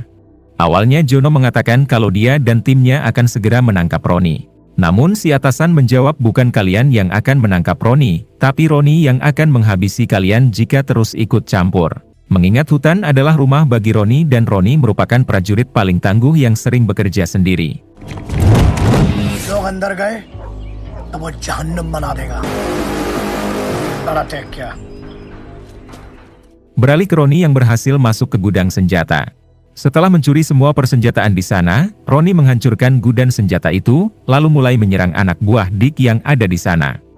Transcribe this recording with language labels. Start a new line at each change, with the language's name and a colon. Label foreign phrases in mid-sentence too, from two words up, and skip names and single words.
Indonesian: Awalnya Jono mengatakan kalau dia dan timnya akan segera menangkap Roni. Namun si atasan menjawab bukan kalian yang akan menangkap Roni, tapi Roni yang akan menghabisi kalian jika terus ikut campur. Mengingat hutan adalah rumah bagi Roni dan Roni merupakan prajurit paling tangguh yang sering bekerja sendiri.
Hindi: अंदर गए तो वो जहन्नम बना देगा। क्या?
Indonesian: Beralih ke Roni yang berhasil masuk ke gudang senjata. Setelah mencuri semua persenjataan di sana, Roni menghancurkan gudang senjata itu, lalu mulai menyerang anak buah Dick yang ada di sana.